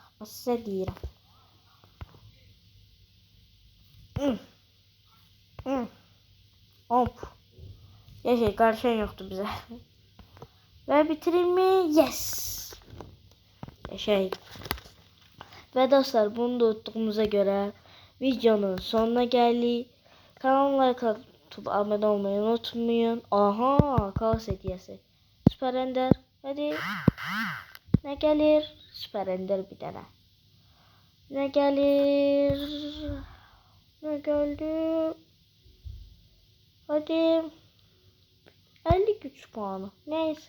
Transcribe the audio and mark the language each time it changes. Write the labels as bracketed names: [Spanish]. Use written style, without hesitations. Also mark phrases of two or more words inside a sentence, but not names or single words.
[Azerbaijani] Bax sizə deyirəm. Hop. Yaşay, qarşıyan yoxdur bizə. Və bitirir mi? Yes. Yaşay. Və dostlar, bunu da unutduğumuza görə videonun sonuna gəldik. [Turkish] Kanalıma like atıp abone olmayı unutmayın. Aha, kaos hediyesi. Süper Ender. Hadi. Ne gelir? Süper Ender bir tane. Ne gelir? Ne geldi? Hadi. 50 güç puanı. Neyse.